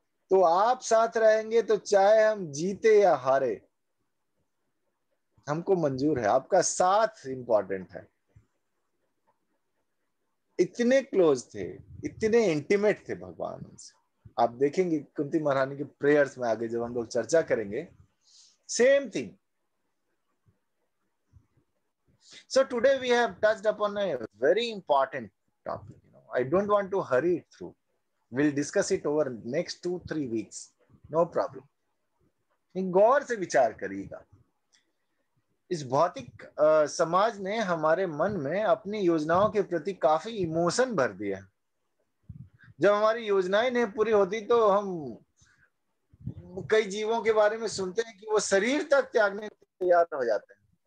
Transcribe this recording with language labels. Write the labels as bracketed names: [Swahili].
[Hindi] तो आप साथ रहेंगे तो चाहे हम जीते या हारे हमको मंजूर है, आपका साथ इंपॉर्टेंट है। इतने क्लोज थे, इतने इंटीमेट थे भगवान उनसे। आप देखेंगे कुंती महारानी के प्रेयर्स में आगे जब हम लोग चर्चा करेंगे, [English] Same thing. So today we have touched upon a very important topic. I don't want to hurry it through. We'll discuss it over next 2-3 weeks. No problem. [Hindi] गौर से विचार करिएगा। इस भौतिक समाज ने हमारे मन में अपनी योजनाओं के प्रति काफी इमोशन भर दिया। जब हमारी योजनाएं नहीं पूरी होती तो हम कई जीवों के बारे में सुनते हैं कि वो शरीर तक त्यागने को तैयार हो जाते हैं।